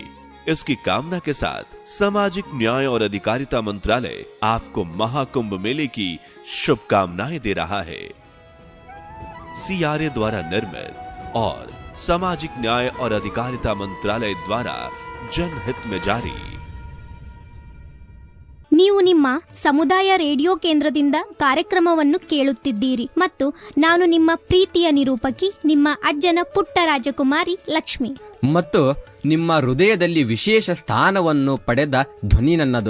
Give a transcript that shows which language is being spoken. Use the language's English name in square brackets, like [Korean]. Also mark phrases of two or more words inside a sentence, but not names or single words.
[Hindi] इसकी कामना के साथ सामाजिक न्याय और अधिकारिता मंत्रालय आपको महाकुंभ मेले की शुभकामनाएं दे रहा है। CRA द्वारा निर्मित और सामाजिक न्याय और अधिकारिता मंत्रालय द्वारा जनहित में जारी। [Kannada] ನೀವು ನಿಮ್ಮ ಸಮುದಾಯ ರೇಡಿಯೋ ಕೇಂದ್ರದಿಂದ ಕಾರ್ಯಕ್ರಮವನ್ನು ಕೇಳುತ್ತಿದ್ದೀರಿ ಮತ್ತು ನಾನು ನಿಮ್ಮ ಪ್ರೀತಿಯ ನಿರೂಪಕಿ, ನಿಮ್ಮ ಅಜ್ಜನ ಪುಟ್ಟ ರಾಜಕುಮಾರಿ ಲಕ್ಷ್ಮಿ. ಮತ್ತು ನಿಮ್ಮ ಹೃದಯದಲ್ಲಿ ವಿಶೇಷ ಸ್ಥಾನವನ್ನು ಪಡೆದ ಧ್ವನಿ ನನ್ನದು.